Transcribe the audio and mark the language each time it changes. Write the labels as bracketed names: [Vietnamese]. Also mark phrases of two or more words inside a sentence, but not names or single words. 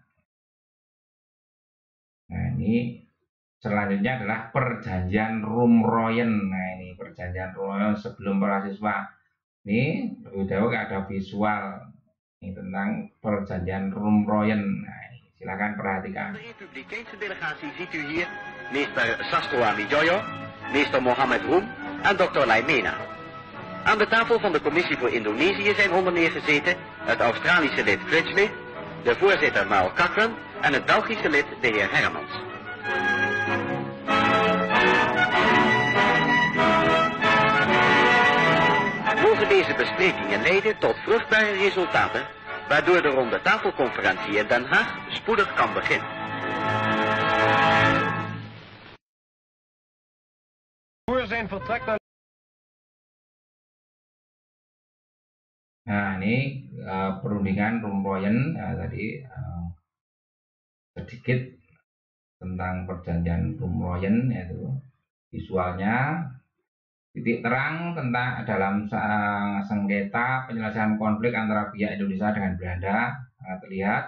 [Indonesian] Nah, ini selanjutnya adalah perjanjian Rumroyen. Nah, ini perjanjian Rumroyen sebelum para siswa. Ini lebih dahulu ada visual ini tentang perjanjian Rumroyen. Nah, silakan perhatikan. [Dutch] De Republikeinse delegatie ziet u hier meester Sastro Amijoyo, meester Mohammed Roem en dokter Laimena. Aan de tafel van de Commissie voor Indonesië zijn onder meer gezeten het Australische lid Critchley, de voorzitter Mao Cochran en het Belgische lid de heer Hermans. Mogen deze besprekingen leiden tot vruchtbare resultaten, waardoor de ronde tafelconferentie in Den Haag spoedig kan beginnen. Voor zijn vertrek naar... [Indonesian] Nah, ini perundingan Rumroyen tadi sedikit tentang perjanjian Rumroyen, yaitu visualnya titik terang tentang dalam sengketa penyelesaian konflik antara pihak Indonesia dengan Belanda terlihat.